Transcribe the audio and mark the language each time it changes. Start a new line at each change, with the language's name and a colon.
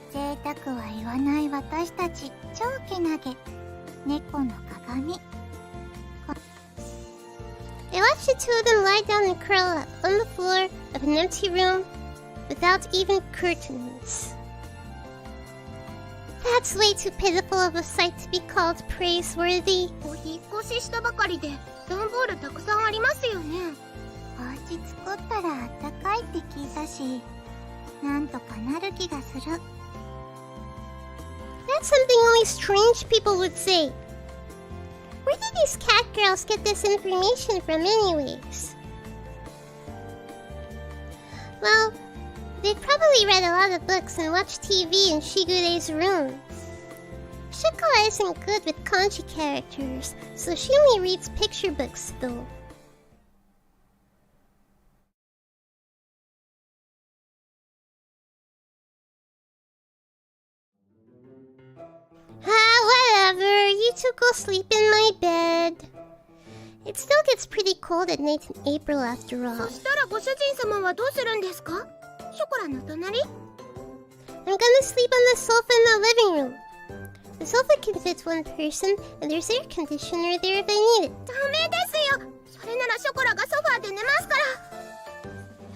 Japanese: 贅沢は言わない私たち、超けなげ。猫の鏡。
English: I watched the two of them lie down and curl up on the floor of an empty room without even curtains. That's way too pitiful of a sight to be called praiseworthy.
Japanese: お引っ越ししたばかりで段ボールたくさんありますよね。お家作ったらあったかいって聞いたし、なんとかなる気がする。
English: That's something only strange people would say. Where did these catgirls get this information from anyways? Well, they've probably read a lot of books and watched TV in Shigure's room. Chocola isn't good with kanji characters, so she only reads picture books though. Whatever. You two go sleep in my bed. It still gets pretty cold at night in April after all.
Japanese: そしたらご主人様はどうするんですか？ショコラの隣？
English: I'm gonna sleep on the sofa in the living room. The sofa can fit one person, and there's air conditioner there if I need it.
Japanese: ダメですよ。それならショコラがソファーで寝ますから。